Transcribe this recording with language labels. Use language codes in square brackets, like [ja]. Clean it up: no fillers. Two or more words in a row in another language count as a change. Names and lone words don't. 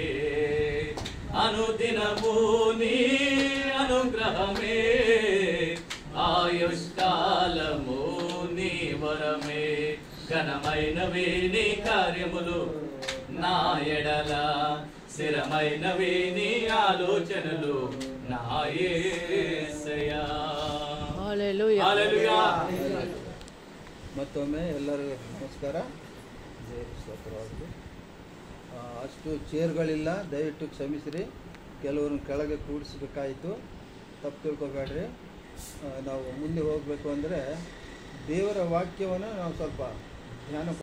[te] అనుదినము నీ అనుగ్రహమే, ఆయుష్కాలము నీ వరమే. ఘనమైనవి నీ కార్యములు నా ఎడల స్థిరమైనవి నీ ఆలోచనలు నా యేసయ్యಾ. హల్లెలూయా హల్లెలూయಾ. [kn] ಮತ್ತೊಮ್ಮೆ ಎಲ್ಲರಿಗೂ ನಮಸ್ಕಾರ. ಸ್ತೋತ್ರವಾಗಲಿ. ಅಷ್ಟು ಚೇರ್ಗಳಿಲ್ಲ, ದಯವಿಟ್ಟು ಕ್ಷಮಿಸಿರಿ. ಕೆಲವ್ರನ್ನ ಕೆಳಗೆ ಕೂಡಿಸ್ಬೇಕಾಯಿತು, ತಪ್ಪು ತಿಳ್ಕೊಬೇಡ್ರಿ. ನಾವು ಮುಂದೆ ಹೋಗಬೇಕು ಅಂದರೆ ದೇವರ ವಾಕ್ಯವನ್ನು ನಾವು ಸ್ವಲ್ಪ ಧ್ಯಾನ